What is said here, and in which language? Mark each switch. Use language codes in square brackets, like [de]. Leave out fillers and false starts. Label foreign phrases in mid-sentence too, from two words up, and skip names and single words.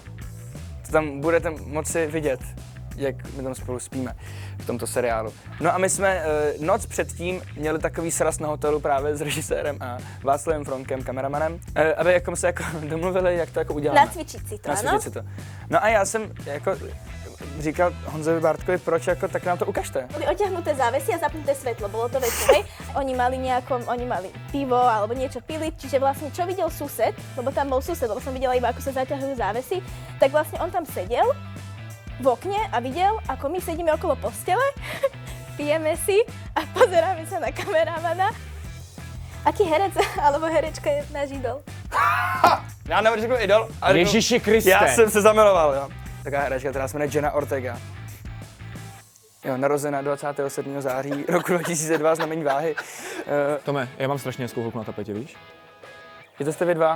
[cs] To tam budete moci vidět, jak my tam spolu spíme v tomto seriálu. No a my jsme noc předtím měli takový sraz na hotelu právě s režisérem a Václavem Fronkem, kameramanem, aby jako se jako domluvili, jak to jako uděláme. Nacvičit si to, Nacvičit si to. No a já jsem jako říkal Honzovi Bartkovi, proč jako, tak nám to ukažte. [sk] Boli oťahnuté závesy a zapnuté svetlo, bolo to večer, hej? Oni mali pivo alebo niečo pili, čiže vlastne čo videl sused, lebo tam bol sused, lebo som videla iba ako sa zaťahujú závesy, tak vlastne on tam sedel v okne a videl, ako my sedíme okolo postele, pijeme si a pozeráme sa na kameramana. Aký herec alebo herečka je náš idol? [cs] Já neřeknu idol, ale Ježiši Kriste. já jsem se zamiloval, jo. Taková herečka, která se jmenuje Jenna Ortega. Jo, narozená 27. září roku 2002, znamení váhy. Tome, já mám strašně hezkou holku na tapetě, víš? Je to jste vy dva?